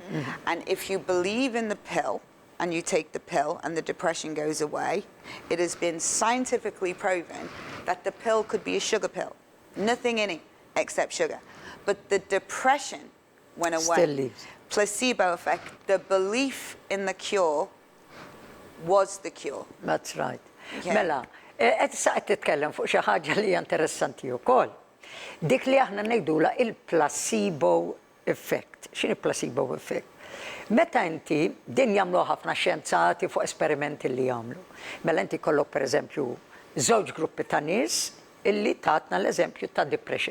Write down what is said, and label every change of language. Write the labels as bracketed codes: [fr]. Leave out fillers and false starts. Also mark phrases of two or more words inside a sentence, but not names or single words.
[en] And if you believe in the pill, and you take the pill, and the depression goes away, it has been scientifically proven that the pill could be a sugar pill. Nothing in it except sugar. But the depression went away. Still leaves. Placebo effect, the belief in the cure was the cure. That's right. Yeah. [mt] Mela, qed saqt titkellem fuq xi ħaġa li hija interessanti wkoll. Dik li aħna ngħidula il- [en] placebo effect. [mt] X'inhi [en] placebo effect? [mt] Meta inti din jagħmlu ħafna xjenzati fuq esperimenti li jagħmlu. Mela inti kollok pereżempju żewġ gruppi ta' nies illi tatna l-eżempju ta' depression.